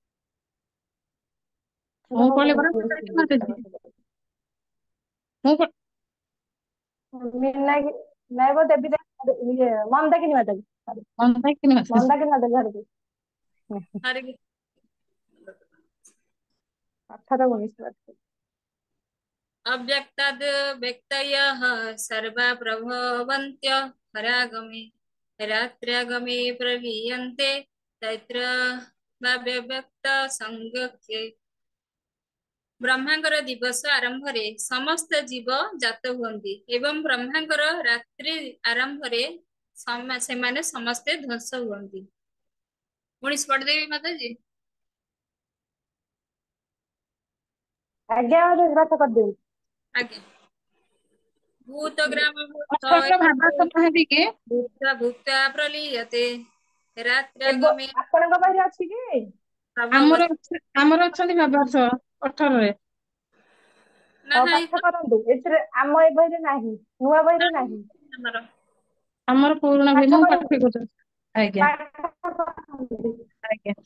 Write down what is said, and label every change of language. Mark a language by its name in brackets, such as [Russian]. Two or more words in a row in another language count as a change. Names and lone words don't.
[Odia] ମୁଁ କହିଲି ପରା ମାତାଜୀ। ମୁଁ ମୀନାକ୍ଷୀ ନାଇଁ ବୋ ଦେବୀ ମନ୍ଦାକିନୀ ମାତାଜୀ। ମନ୍ଦାକିନୀ ମାତାଜୀ। ମନ୍ଦାକିନୀ ମାତାଜୀ ହରେ କୃଷ୍ଣ। ହରେ 18 19। [Sanskrit] अव्यक्ताद् व्यक्तयः सर्वा प्रभवन्त्य परागमे रात्र्यागमे प्रलीयन्ते तैत्र व्यक्त संज्ञके। [Odia] ବ୍ରହ୍ମାଙ୍କର ଦିବସ ଆରମ୍ଭରେ ସମସ୍ତ ଜୀବ ଜାତ ହୁଅନ୍ତି ଏବଂ ବ୍ରହ୍ମାଙ୍କର ରାତ୍ରି ଆରମ୍ଭରେ ସେମାନେ ସମସ୍ତେ ଧ୍ୱଂସ ହୁଅନ୍ତି। 19 ପଢିଦେବି ମାତାଜୀ। ଆଜ୍ଞା ପାଠ କରଦେବୀ [Sanskrit] आज्ञा भूतग्राम [Odia] ଅଠରର ଭାବାର୍ଥ ମହାନ୍ତି କି [Sanskrit] भूत्वा भूत्वा प्रलीयते रात्रगमे [Odia] ଆପଣଙ୍କ ପାଖରେ ଅଛି କି? ଆମର ଅଛନ୍ତି ଭାବାର୍ଥ 18ରେ। ପାଠ କରନ୍ତୁ। ଏଥିରେ ଆମ ଏ ବହିରେ ନାହିଁ, ନୂଆ ବହିରେ ନାହିଁ। ଆମର ପୁରୁଣା ବହି ମୁଁ ପାଠ କରୁଛି। ଆଜ୍ଞା ଆଜ୍ଞା।